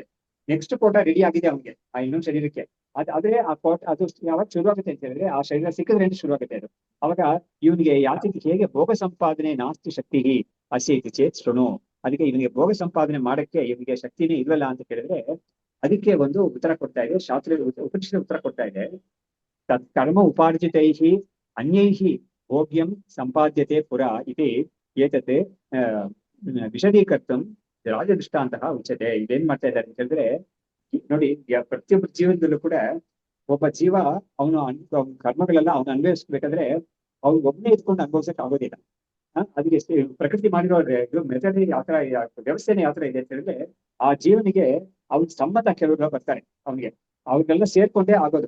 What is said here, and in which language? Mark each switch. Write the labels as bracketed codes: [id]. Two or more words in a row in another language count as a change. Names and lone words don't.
[kn] ನೆಕ್ಸ್ಟ್ ಕೋಟ ರೆಡಿ ಆಗಿದೆ ಅವನಿಗೆ, ಆ ಇನ್ನೊಂದು ಶರೀರಕ್ಕೆ. ಆದ್ರೆ ಆ ಕೋಟ ಅದು ಯಾವಾಗ ಶುರುವಾಗುತ್ತೆ ಅಂತ ಹೇಳಿದ್ರೆ, ಆ ಶರೀರ ಸಿಕ್ಕಿದ್ರೆ ಶುರುವಾಗುತ್ತೆ ಅದು. ಅವಾಗ ಇವನಿಗೆ ಯಾತಿಗೆ ಹೇಗೆ ಭೋಗ ಸಂಪಾದನೆ [sa] ನಾಸ್ತಿ ಶಕ್ತಿ ಅಸ್ಯೈತಿ ಚೇತ್ ಶೃಣು. [kn] ಅದಕ್ಕೆ ಇವನಿಗೆ ಭೋಗ ಸಂಪಾದನೆ ಮಾಡಕ್ಕೆ ಇವನಿಗೆ ಶಕ್ತಿನೇ ಇಲ್ವಲ್ಲ ಅಂತ ಕೇಳಿದ್ರೆ, ಅದಕ್ಕೆ ಒಂದು ಉತ್ತರ ಕೊಡ್ತಾ ಇದೆ ಶಾಸ್ತ್ರ, ಉಪನಿಷತ್ ಉತ್ತರ ಕೊಡ್ತಾ ಇದೆ. [sa] ತತ್ ಕರ್ಮ ಉಪಾರ್ಜಿತೈಹಿ ಅನ್ಯೈಹಿ ಭೋಗ್ಯಂ ಸಂಪಾದ್ಯತೆ ಪುರ ಇತಿ ಏತತ್ ವಿಶದೀಕರ್ತಂ ರಾಜದೃಷ್ಟಾಂತಹ ಉಚ್ಯತೆ. [kn] ಇದೇನ್ ಮಾಡ್ತಾ ಇದ್ದಾರೆ ಅಂತ ಹೇಳಿದ್ರೆ, ನೋಡಿ ಪ್ರತಿಯೊಬ್ಬ ಜೀವನದಲ್ಲೂ ಕೂಡ ಒಬ್ಬ ಜೀವ ಅವನು ಕರ್ಮಗಳೆಲ್ಲ ಅವನು ಅನ್ವಯಿಸ್ಬೇಕಾದ್ರೆ ಅವ್ನು ಒಬ್ಬನೇ ಇದ್ಕೊಂಡು ಅನುಭವಿಸಕ್ ಆಗೋದಿಲ್ಲ. ಅದಕ್ಕೆ ಪ್ರಕೃತಿ ಮಾಡಿರೋ ಮೆಥಡ್ ಯಾವ ತರ ವ್ಯವಸ್ಥೆನೇ ಯಾವ ತರ ಇದೆ ಅಂತ ಹೇಳಿದ್ರೆ, ಆ ಜೀವನಿಗೆ ಅವ್ನ ಸಂಬಂಧ ಕೆಲವರು ಬರ್ತಾರೆ, ಅವನಿಗೆ ಅವ್ರಿಗೆಲ್ಲ ಸೇರ್ಕೊಂಡೇ ಆಗೋದು.